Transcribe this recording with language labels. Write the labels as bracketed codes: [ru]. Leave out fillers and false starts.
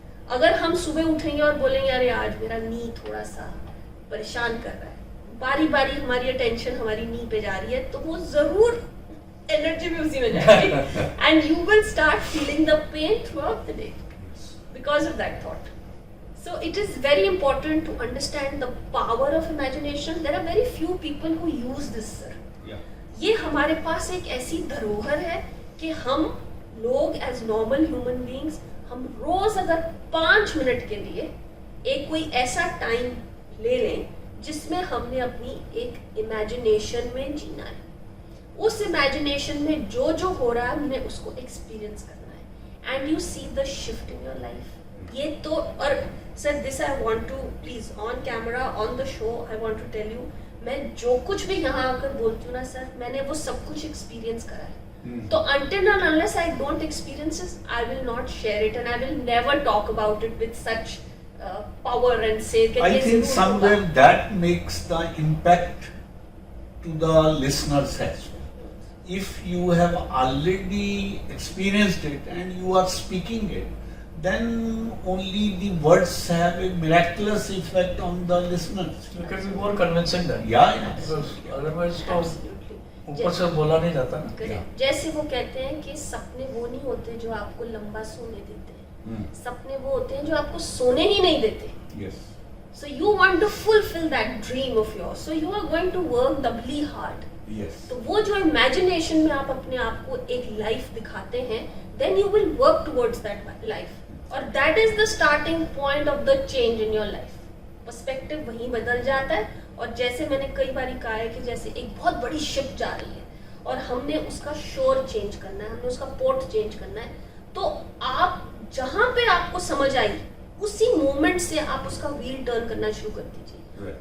[hi] अगर हम सुबह उठेंगे और बोलेंगे अरे आज मेरा नी थोड़ा सा परेशान कर रहा है, बारी बारी हमारी अटेंशन हमारी नी पे जा रही है, तो वो जरूर एनर्जी भी उसी में जाएगी [en] And you will start feeling the pain throughout the day because of that thought. So it is very important to understand the power of imagination. There are very few people who use this, sir. Yeah. [hi] ये हमारे पास एक ऐसी धरोहर है कि हम लोग [en] as normal human beings, [hi] हम रोज अगर 5 मिनट के लिए एक कोई ऐसा टाइम ले लें जिसमें हमने अपनी एक इमेजिनेशन में जीना है, उस इमेजिनेशन में जो जो हो रहा है हमने उसको एक्सपीरियंस करना है [en] And you see the shift in your life. [hi] ये तो, और sir [en] this I want to please on camera on the show I want to tell you, [hi] मैं जो कुछ भी यहाँ आकर बोलती हूँ ना सर, मैंने वो सब कुछ एक्सपीरियंस करा है। [en] तो until and unless I don't experience it, I will not share it and I will never talk about it with such power and say [hi] कि [en] I [hi] ये [en] think [hi] जरूर [en] somewhere [hi] होगा। [en] that makes the impact to the listeners as well. If you have already experienced it and you are speaking it, then only the words have a miraculous effect on the listeners. You can be more convincing then. Yeah, yeah. Because otherwise [hi] तो [en] Absolutely. [hi] ऊपर से बोला नहीं जाता ना। [en] Correct. [hi] जैसे वो कहते हैं कि सपने वो नहीं होते जो आपको लंबा सोने देते हैं, सपने वो होते हैं जो आपको सोने ही नहीं देते। [en] Yes. So you want to fulfill that dream of yours, so you are going to work doubly hard. Yes. [hi] तो वो जो इमेजिनेशन में आप अपने आप को एक लाइफ दिखाते हैं, [en] then you will work towards that life. और that is the starting point of the change in your life. [hi] Perspective वहीं बदल जाता है. और जैसे मैंने कई बार कहा है कि जैसे एक बहुत बड़ी शिप जा रही है और हमने उसका शोर चेंज करना है, हमने उसका पोर्ट चेंज करना है, तो आप जहां पे आपको समझ आई उसी मोमेंट से आप उसका व्हील टर्न करना शुरू कर दीजिए.